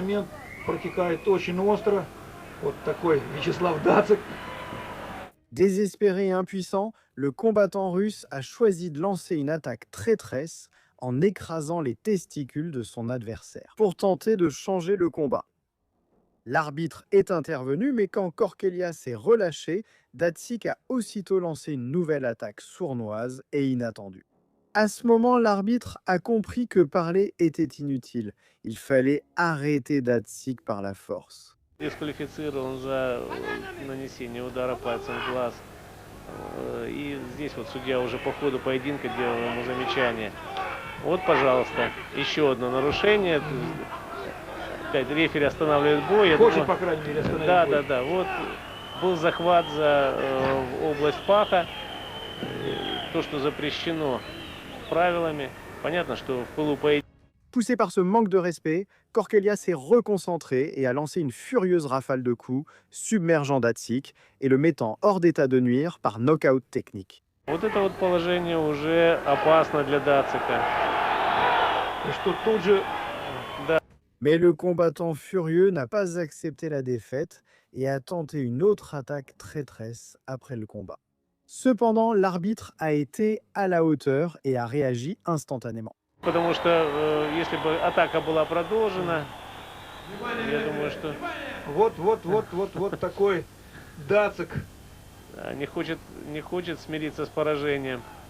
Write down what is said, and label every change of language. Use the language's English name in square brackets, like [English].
[Russian] Момент протекает очень остро. Вот такой Вячеслав Дацик. [French] Désespéré et impuissant, le combattant russe a choisi de lancer une attaque traîtresse en écrasant les testicules de son adversaire, pour tenter de changer le combat. L'arbitre est intervenu, mais quand Korkelia s'est relâché, Datsyk a aussitôt lancé une nouvelle attaque sournoise et inattendue. À ce moment, l'arbitre a compris que parler était inutile. Il fallait arrêter Datsyk par la force. [Russian] Дисквалифицирован за нанесение удара пальцем в глаз. И здесь вот судья уже по ходу поединка делал ему замечание. Вот, пожалуйста, еще одно нарушение. Опять рефери останавливает бой. Хочет, по крайней мере, остановить бой. Да. Вот был захват за область паха. То, что запрещено правилами. Понятно, что в пылу поединка. [French] Poussé par ce manque de respect, Korkelia s'est reconcentré et a lancé une furieuse rafale de coups, submergeant Datsyk et le mettant hors d'état de nuire par knockout technique. [Russian] Вот это вот положение уже опасно для Дацика. И что тут же [French] Mais le combattant furieux n'a pas accepté la défaite et a tenté une autre attaque traîtresse après le combat. Cependant, l'arbitre a été à la hauteur et a réagi instantanément. [Russian] Потому что если бы атака была продолжена, я думаю, что вот такой Дацик. не хочет смириться с поражением.